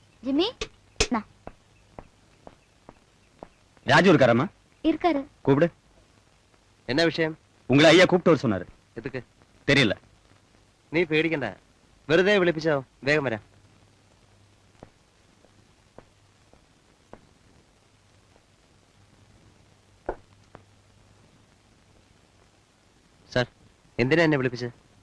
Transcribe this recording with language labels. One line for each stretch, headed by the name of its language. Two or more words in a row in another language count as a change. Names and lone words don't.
Tamil: ஜிம்மி நான் ராஜு இருக்காரம்மா? இருக்காரு. கூப்பிடு. என்ன விஷயம்? உங்களை ஐயா கூப்பிட்டு வர சொன்னாரு. எதுக்கு தெரியல.
Malayalam: നീ പേടിക്കണ്ട, വെറുതെ വിളിപ്പിച്ചോ, വേഗം വരാം. സാർ, എന്തിനാ എന്നെ വിളിപ്പിച്ചത്?